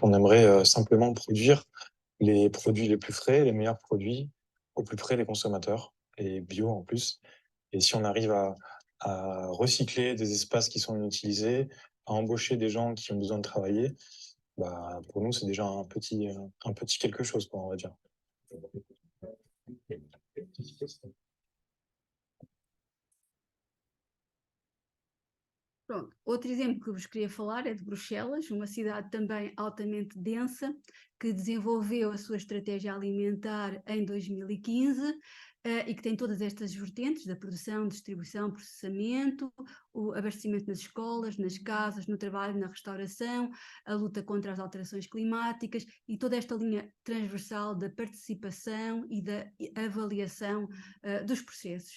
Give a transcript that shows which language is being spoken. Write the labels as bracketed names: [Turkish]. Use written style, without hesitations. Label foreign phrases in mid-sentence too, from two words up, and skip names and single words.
[French] On aimerait simplement produire les produits les plus frais, les meilleurs produits au plus près des consommateurs, et bio en plus. Et si on arrive à recycler des espaces qui sont inutilisés, à embaucher des gens qui ont besoin de travailler, bah, pour nous, c'est déjà un petit quelque chose, quoi, on va dire. [Portuguese] Pronto, outro exemplo que eu vos queria falar é de Bruxelas, uma cidade também altamente densa, que desenvolveu a sua estratégia alimentar em 2015 e que tem todas estas vertentes da produção, distribuição, processamento, o abastecimento nas escolas, nas casas, no trabalho, na restauração, a luta contra as alterações climáticas e toda esta linha transversal da participação e da avaliação dos processos.